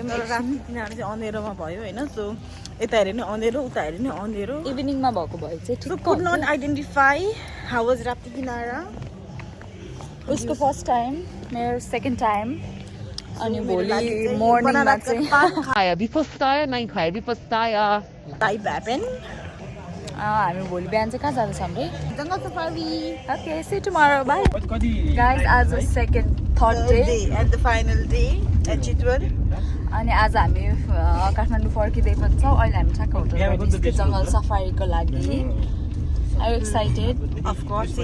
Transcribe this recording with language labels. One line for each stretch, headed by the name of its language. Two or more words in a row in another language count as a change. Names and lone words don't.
Nepali: राप्ती किनारा चाहिँ अँधेरोमा भयो होइन सो यता हेऱ्यो नि अँधेरो उता हेऱ्यो नि अँधेरो इभिनिङमा भएको भए चाहिँ ठिक
English: could not identify how was राप्ती किनारा
Nepali: उसको
English: first time
Nepali: मेरो
English: second time
Nepali: अनि भोलि मर्निङमा चाहिँ
Hindi: खाया भी पछताया नहीं खाया भी पछताया टाइप ह्यापन
Nepali: हामी भोलि बिहान चाहिँ कहाँ जाँदैछौँ रे
English: jungle safari okay see tomorrow bye guys आज third day at the final day at Chitwan
Nepali: अनि आज हामी काठमाडौँ फर्किँदै पनि छौँ अहिले हामी ठ्याक्क होटलबाट निस्क्यो जङ्गल सफारीको लागि
English: are you excited